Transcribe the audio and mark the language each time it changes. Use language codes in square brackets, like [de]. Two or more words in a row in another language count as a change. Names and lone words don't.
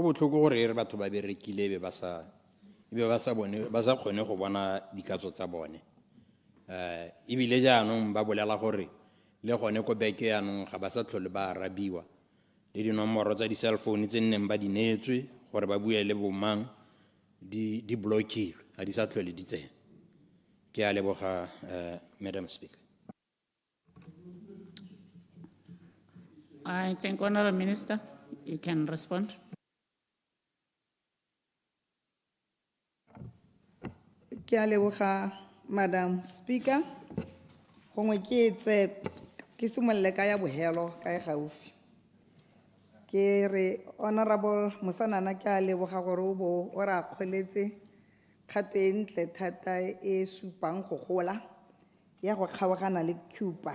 [tn] botlhoko gore re batho ba berekile be ba sa kgone go bona dikatso tsa bone ebile jaanong ba bolela gore le gone ko beke yaanong ga ba sa tlhole ba arabiwa le dinomoro tsa di- [en] cell phone [tn] tse nneng ba di neetswe gore ba bue le bomang di blockilwe ga di sa tlhole di tsena ke a leboga [en] Madam Speaker. I think Honorable Minister, you can respond. [tn] Ke a leboga [en] Madam Speaker. [tn] Gongwe ke simolle ka ya bohelo ka e gaufi. Ke re Honorable Mosanana ke a leboga gore o ra kgoletse kgato e ntle thata e supang go gola ya go kgaogana le Cuba.